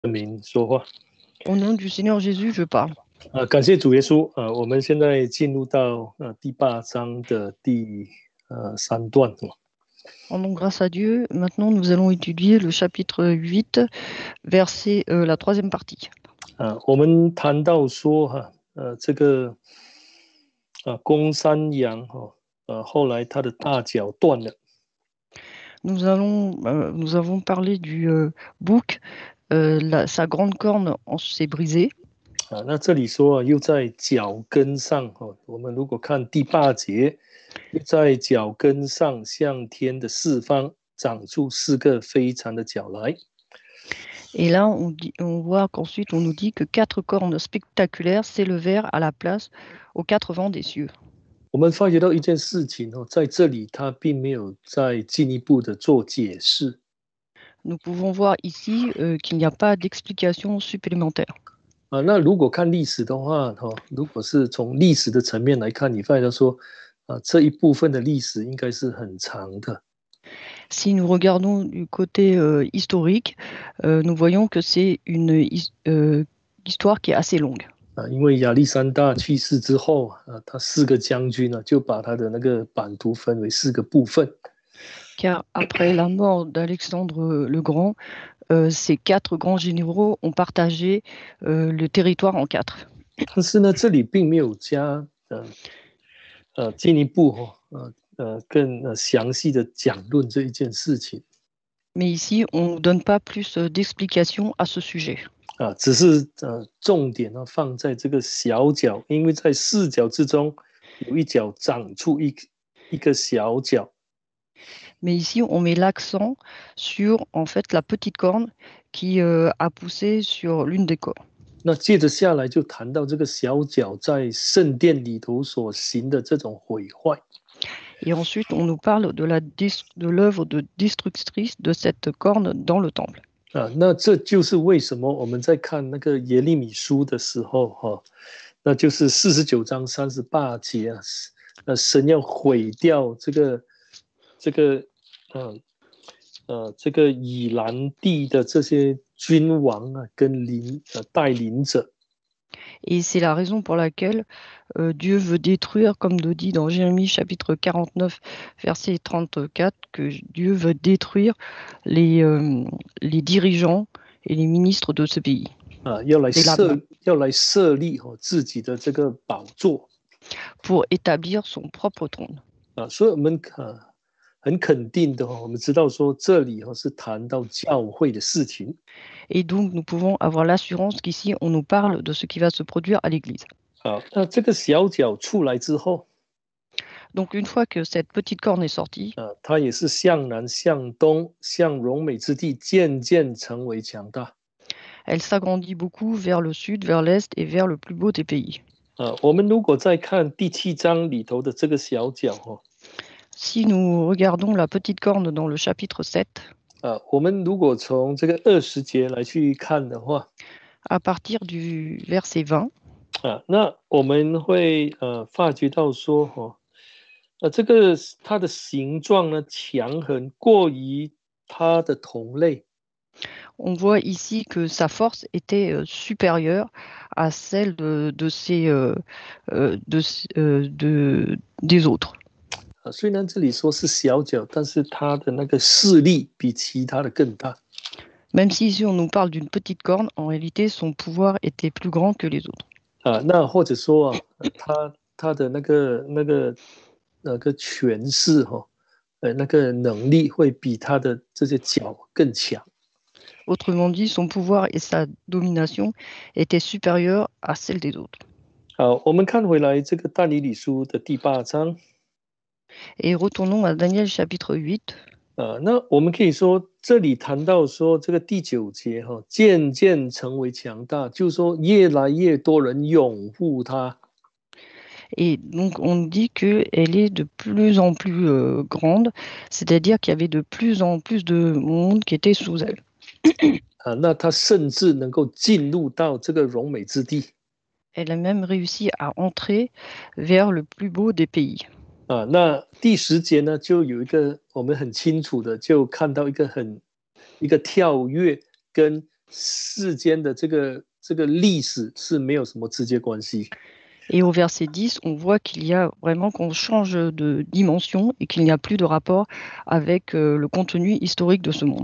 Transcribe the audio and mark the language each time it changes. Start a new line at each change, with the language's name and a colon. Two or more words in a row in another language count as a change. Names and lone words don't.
Chinese: 名说话。
French: Au nom du Seigneur Jésus, je parle.
Chinese: 感谢主耶稣我们现在进入到第8章的第3段。
French: Rendons grâce à Dieu. Maintenant, nous allons étudier le chapitre 8, verset la troisième partie.
Chinese: 我们谈到说这个公山羊后来他的大脚断了。
French: Nous avons parlé du bouc, sa grande corne s'est brisée.
Chinese: 那这里说又在脚跟上我们如果看第8节，又在脚跟上向天的四方长出4个非常的角来。
French: Et là, on voit qu'ensuite, on nous dit que 4 cornes spectaculaires s'élevèrent à la place aux 4 vents des cieux.
Chinese: 我们发觉到一件事情在这里他并没有再进一步的做解释。
French: Nous pouvons voir ici qu'il n'y a pas d'explication supplémentaire.
Chinese: 那如果看历史的话如果是从历史的层面来看，你发现说这一部分的历史应该是很长的。
French: Si nous regardons du côté historique, nous voyons que c'est une histoire qui est assez longue.
Chinese: 因为亚历山大去世之后他4个将军就把他的那个版图分为4个部分。
French: Car après la mort d'Alexandre le Grand, ces 4 grands généraux ont partagé le territoire en 4.
Chinese: 但是呢，这里并没有加进一步更详细的讲论这一件事情。
French: Mais ici, on ne donne pas plus d'explications à ce sujet.
Chinese: 只是重点放在这个小角，因为在4角之中有一角长出一个小角。
French: Mais ici, on met l'accent sur en fait la petite corne qui a poussé sur l'une des cornes.
Chinese: 那接着下来就谈到这个小角在圣殿里头所行的这种毁坏。
French: Et ensuite, on nous parle de l'œuvre de destructrice de cette corne dans le temple.
Chinese: 那这就是为什么我们在看那个耶利米书的时候那就是49章38节神要毁掉这个以兰地的这些君王跟带领者。
French: Et c'est la raison pour laquelle Dieu veut détruire, comme nous dit dans Jérémie chapitre 49, verset 34, que Dieu veut détruire les dirigeants et les ministres de ce pays.
Chinese: 要来设立自己的这个宝座
French: pour établir son propre trône.
Chinese: 所以我们很肯定的我们知道说这里是谈到教会的事情。
French: Et donc, nous pouvons avoir l'assurance qu'ici, on nous parle de ce qui va se produire à l'Église.
Chinese: 那这个小角出来之后
French: Donc, une fois que cette petite corne est sortie,
Chinese: 它也是向南向东向荣美之地渐渐成为强大。
French: elle s'agrandit beaucoup vers le sud, vers l'est et vers le plus beau des pays.
Chinese: 我们如果再看第7章里头的这个小角
French: Si nous regardons la petite corne dans le chapitre 7,
Chinese: 我们如果从这个20节来去看的话
French: à partir du verset 20,
Chinese: 那我们会发觉到说这个它的形状呢强横过于它的同类。
French: on voit ici que sa force était supérieure à celle des autres.
Chinese: 虽然这里说是小角，但是它的那个势力比其他的更大。
French: Même si ici on nous parle d'une petite corne, en réalité son pouvoir était plus grand que les autres.
Chinese: 那或者说他的那个权势那个能力会比他的这些角更强。
French: Autrement dit, son pouvoir et sa domination étaient supérieurs à celle des autres.
Chinese: 好，我们看回来这个但以理书的第8章。
French: Et retournons à Daniel chapitre 8.
Chinese: 那我们可以说这里谈到说这个第9节渐渐成为强大，就是说越来越多人拥护他。
French: Et donc on dit qu'elle est de plus en plus grande, c'est-à-dire qu'il y avait de plus en plus de monde qui était sous elle.
Chinese: 那他甚至能够进入到这个荣美之地。
French: Elle a même réussi à entrer vers le plus beau des pays.
Chinese: 那第10节呢，就有一个我们很清楚的，就看到一个跳跃跟世间的这个历史是没有什么直接关系。
French: Et au verset 10, on voit qu'il y a vraiment qu'on change de dimension et qu'il n'y a plus de rapport avec le contenu historique de ce monde.